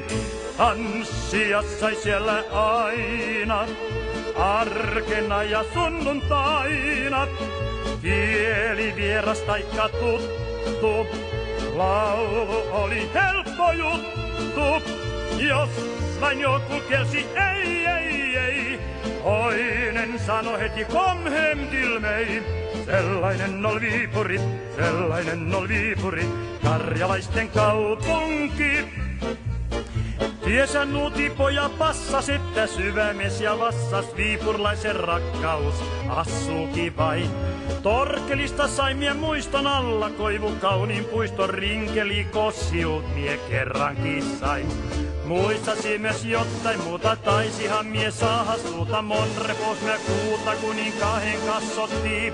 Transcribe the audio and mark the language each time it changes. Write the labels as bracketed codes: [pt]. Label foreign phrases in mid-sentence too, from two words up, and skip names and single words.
[fi] Tanssia sai siellä aina, arkena ja sunnuntaina. Kieli vieras taikka tuttu, laulu oli helppo juttu. Jos vain joku kielsi ei, toinen sano heti [sv] kom hem till mig. [fi] Sellainen ol Viipuri, karjalaisten kaupunki. Tiesä nuutipoja passas, että syvämies ja vassas viipurlaisen rakkaus assuuki vain. Torkelista sai mie muiston alla, koivu kauniin puiston rinkeli kossiut mie kerrankin sain. Muistasi myös jotain muuta, taisihan mie saada suuta monrepos mie kuuta, kuninkaahen kassottiin.